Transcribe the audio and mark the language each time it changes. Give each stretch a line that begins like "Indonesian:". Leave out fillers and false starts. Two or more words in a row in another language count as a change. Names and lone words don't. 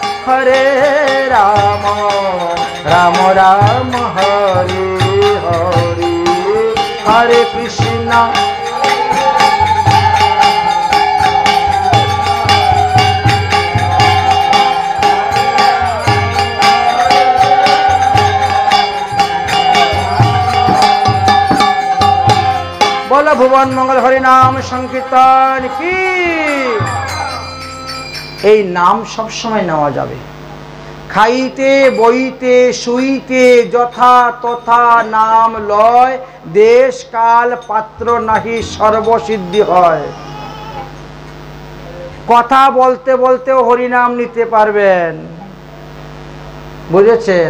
Hindi: राम राम हरे हरे, हरे कृष्णा बोलो भुवन मंगल हरि नाम संकीर्तन की।
Bangla: এই নাম সব সময় নেওয়া যাবে, খাইতে বইতে শুইতে যথা তথা নাম লয়, দেশ কাল পাত্র নাহি সর্বসিদ্ধি হয়। কথা বলতে বলতেও হরি নাম নিতে পারবেন, বুঝেছেন?